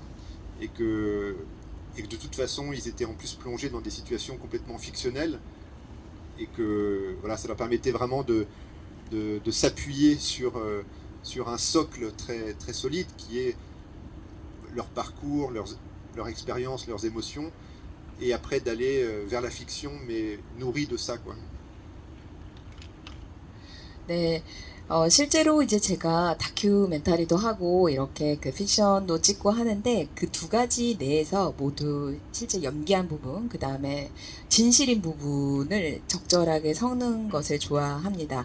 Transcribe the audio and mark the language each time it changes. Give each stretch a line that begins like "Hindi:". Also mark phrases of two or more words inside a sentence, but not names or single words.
French: et et que de toute façon ils étaient en plus plongés dans des situations complètement fictionnelles, et que voilà, ça leur permettait vraiment de s'appuyer sur un socle très, très solide qui est leur parcours, leur expérience, leurs émotions, et après d'aller vers la fiction, mais nourri de ça, quoi.
Korean: 네, 실제로 이제 제가 다큐멘터리도 하고 이렇게 그 픽션도 찍고 하는데 그 두 가지 내에서 모두 실제 연기한 부분, 그 다음에 진실인 부분을 적절하게 섞는 것을 좋아합니다.